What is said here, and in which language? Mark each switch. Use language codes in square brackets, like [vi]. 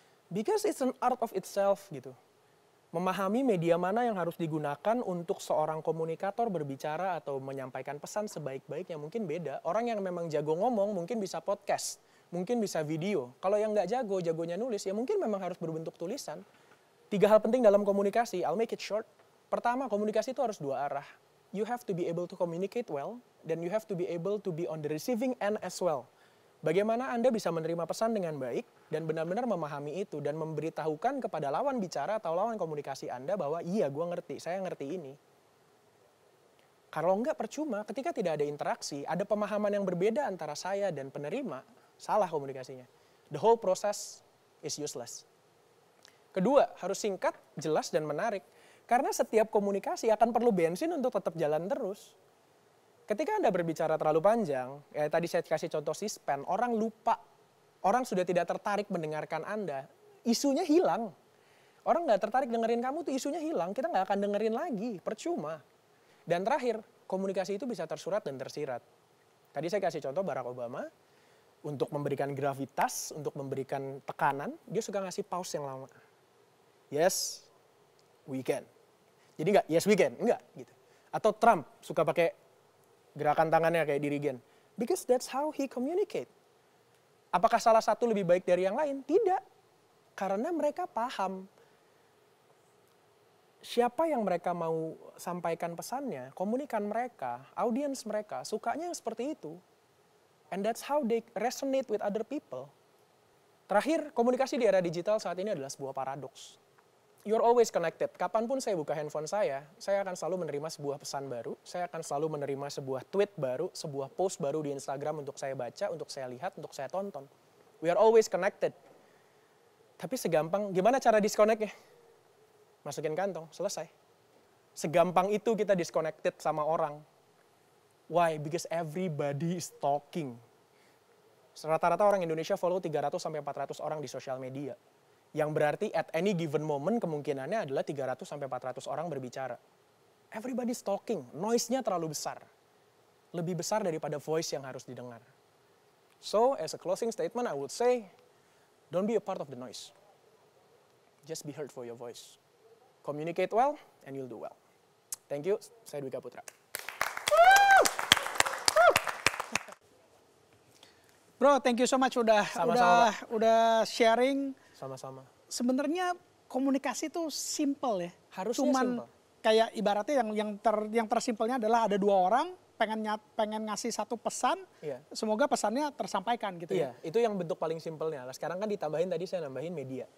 [en] Because it's an art of itself [id] gitu. Memahami media mana yang harus digunakan untuk seorang komunikator berbicara atau menyampaikan pesan sebaik-baiknya mungkin beda. Orang yang memang jago ngomong mungkin bisa podcast, mungkin bisa video. Kalau yang nggak jago, jagonya nulis, ya mungkin memang harus berbentuk tulisan. 3 hal penting dalam komunikasi, [en] I'll make it short. [id] Pertama, komunikasi itu harus 2 arah. [en] You have to be able to communicate well, dan you have to be able to be on the receiving end as well. [id] Bagaimana Anda bisa menerima pesan dengan baik, dan benar-benar memahami itu, dan memberitahukan kepada lawan bicara atau lawan komunikasi Anda bahwa iya, gue ngerti, saya ngerti ini. Kalau enggak percuma, ketika tidak ada interaksi, ada pemahaman yang berbeda antara saya dan penerima, salah komunikasinya. [en] The whole process is useless. [id] Kedua, harus singkat, jelas, dan menarik. Karena setiap komunikasi akan perlu bensin untuk tetap jalan terus. Ketika Anda berbicara terlalu panjang, tadi saya kasih contoh C-SPAN, orang lupa. Orang sudah tidak tertarik mendengarkan Anda. Isunya hilang. Orang nggak tertarik dengerin kamu tuh isunya hilang. Kita nggak akan dengerin lagi, percuma. Dan terakhir, komunikasi itu bisa tersurat dan tersirat. Tadi saya kasih contoh Barack Obama. Untuk memberikan gravitas, untuk memberikan tekanan, dia suka ngasih pause yang lama. [en] Yes, we can. [id] Jadi nggak, [en] yes we can, [id] enggak gitu. Atau Trump suka pakai gerakan tangannya kayak dirigen. [en] Because that's how he communicate. [id] Apakah salah satu lebih baik dari yang lain? Tidak. Karena mereka paham siapa yang mereka mau sampaikan pesannya, komunikan mereka, audiens mereka, sukanya yang seperti itu. [en] And that's how they resonate with other people. [id] Terakhir, komunikasi di era digital saat ini adalah sebuah paradoks. [en] you're always connected. [id] Kapanpun saya buka handphone saya akan selalu menerima sebuah pesan baru, saya akan selalu menerima sebuah tweet baru, sebuah post baru di Instagram untuk saya baca, untuk saya lihat, untuk saya tonton. [en] We are always connected. [id] Tapi segampang, gimana cara disconnect-nya? Masukin kantong, selesai. Segampang itu kita disconnected sama orang. Why? [en] Because everybody is talking. [id] Rata-rata orang Indonesia follow 300-400 orang di sosial media. Yang berarti [en] at any given moment [id] kemungkinannya adalah 300-400 orang berbicara. [en] Everybody's talking, [id] noise-nya terlalu besar. Lebih besar daripada voice yang harus didengar. [en] So, as a closing statement, I would say, don't be a part of the noise. Just be heard for your voice. Communicate well, and you'll do well. Thank you, saya Dwika Putra. Bro, thank you so much udah sharing. [id] Sama-sama. Sebenarnya komunikasi itu simple ya. Harusnya Cuman simple. kayak ibaratnya yang tersimpelnya adalah ada dua orang pengen ngasih satu pesan, Iya. semoga pesannya tersampaikan gitu Iya, ya. itu yang bentuk paling simpelnya. Lah sekarang kan ditambahin tadi saya nambahin media.